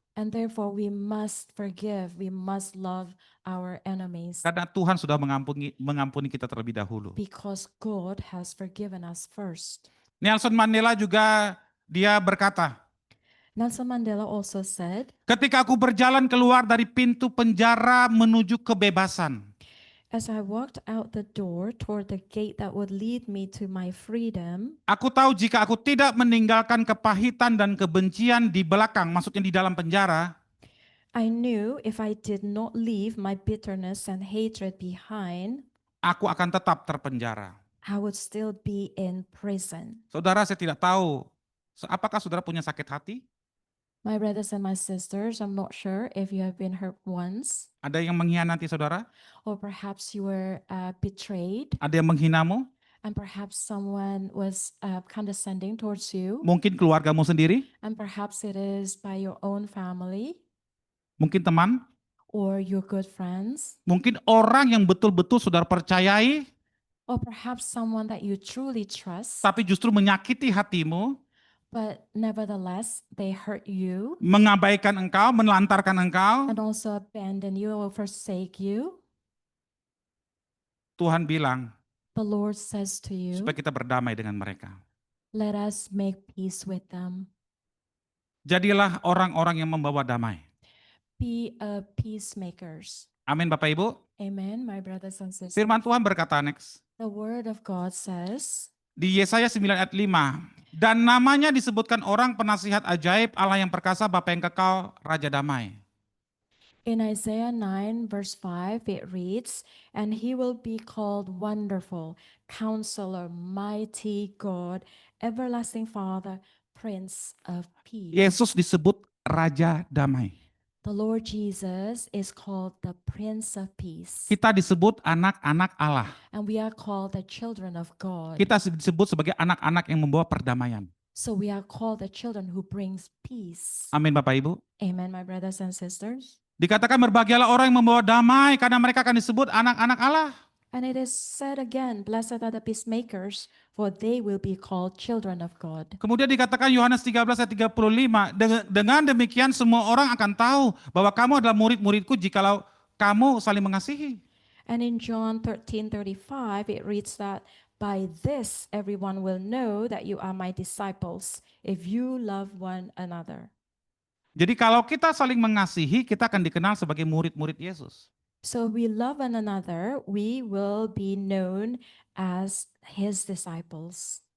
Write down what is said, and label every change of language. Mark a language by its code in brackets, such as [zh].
[en] And therefore we must forgive, we must love our enemies. [id] Karena Tuhan sudah mengampuni kita terlebih dahulu. [en] Because God has forgiven us first. [id] Nelson Mandela juga dia berkata, [en] Nelson Mandela also said, [id] ketika aku berjalan keluar dari pintu penjara menuju kebebasan, [en] as I walked out the door toward the gate that would lead me to my freedom, [id] aku tahu jika aku tidak meninggalkan kepahitan dan kebencian di belakang, maksudnya di dalam penjara, [en] I knew if I did not leave my bitterness and hatred behind, [id] aku akan tetap terpenjara. [en] I would still be in prison. [id] Saudara, saya tidak tahu, apakah saudara punya sakit hati? [en] My brothers and my sisters, I'm not sure if you have been hurt once. [id] Ada yang mengkhianati saudara? [en] Or perhaps you were betrayed. [id] Ada yang menghinamu? [en] And perhaps someone was condescending towards you. [id] Mungkin keluargamu sendiri, [en] And perhaps it is by your own family [id] mungkin teman, [en] or your good friends. [id] mungkin orang yang betul-betul saudara percayai, [en] Or perhaps someone that you truly trust. [id] tapi justru menyakiti hatimu, [en] But nevertheless, they hurt you [id] mengabaikan engkau, menelantarkan engkau. [en] and also abandon you or forsake you. [id] Tuhan bilang, [en] The Lord says to you, [id] supaya kita berdamai dengan mereka. [en] let us make peace with them. [id] Jadilah orang-orang yang membawa damai. [en] Be a peacemakers. [id] Amin Bapak Ibu. [en] Amen, my brothers and sisters. [id] Firman Tuhan berkata next. [en] The word of God says, [id] Di Yesaya 9 ayat 5. Dan namanya disebutkan orang penasihat ajaib, Allah yang perkasa, Bapa yang kekal, Raja damai. [en] in Isaiah 9 verse 5, it reads, and he will be called Wonderful, Counselor, Mighty God, Everlasting Father, Prince of Peace. [id] Yesus disebut Raja damai. [en] The Lord Jesus is called the Prince of Peace. [id] Kita disebut anak-anak Allah. [en] And we are called the children of God. [id] Kita disebut sebagai anak-anak yang membawa perdamaian. [en] So we are called the children who brings peace. [id] Amin Bapak Ibu. [en] Amen, my brothers and sisters. [id] Dikatakan berbahagialah orang yang membawa damai karena mereka akan disebut anak-anak Allah. [en] And it is said again, blessed are the peacemakers, for they will be called children of God. [id] Kemudian dikatakan Yohanes 13 ayat 35, dengan demikian semua orang akan tahu bahwa kamu adalah murid-muridku jikalau kamu saling mengasihi. [en] And in John 13:35, it reads that by this everyone will know that you are my disciples, if you love one another. [id] Jadi kalau kita saling mengasihi, kita akan dikenal sebagai murid-murid Yesus. [en] So we love one another, we will be known as his disciples